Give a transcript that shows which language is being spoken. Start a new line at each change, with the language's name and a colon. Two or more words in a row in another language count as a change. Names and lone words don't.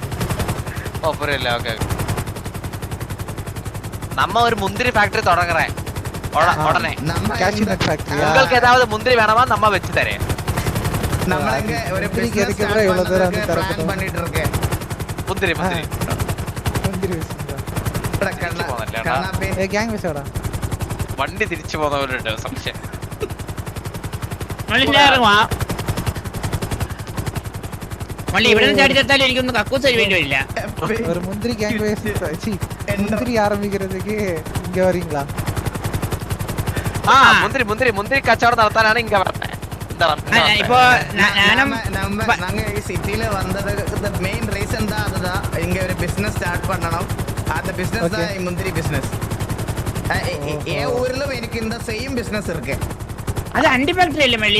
Tamil: ஓ புரியல. ஓகே நம்ம ஒரு முந்திரி ஃபேக்டரி தொடங்கறேன் உடனே. நம்ம
English: cashew nut factory.
Tamil: உங்களுக்கு ஏதாவது முந்திரி வேணுமா நம்ம வெச்சு தரேன். நம்மளங்க ஒரு முந்திரிக்கு எதுக்கு bro இவ்வளவு தூரம் வந்து பிளான் பண்ணிட்டு இருக்கேன். முந்திரி
Malayalam: മുന്തിരി വണ്ടി തിരിച്ചു പോകുന്നവരുണ്ട് സംശയം. ഇവിടെ ചാടിച്ചാലും എനിക്കൊന്ന് കക്കൂസ് വേണ്ടി വരില്ല.
Tamil: ஒரு முந்திரி கேங் முந்திரி ஆரம்பிக்கிறதுக்கு இங்க வரீங்களா?
Malayalam: മുന്തിരി കച്ചവടം നടത്താനാണ് ഇങ്ങ പറഞ്ഞത്.
Tamil: இப்போ நாங்க சிட்டில வந்தது
English: main reason
Tamil: தான் அதுதான். இங்க ஒரு
English: business start
Tamil: பண்ணணும். அந்த பிசினஸ் தான் முந்திரி பிசினஸ். ஏ ஊர்லயும் எனக்கு இந்த
English: same business
Tamil: இருக்கு. அது அண்டி ஃபேக்டரி இல்ல மல்லி.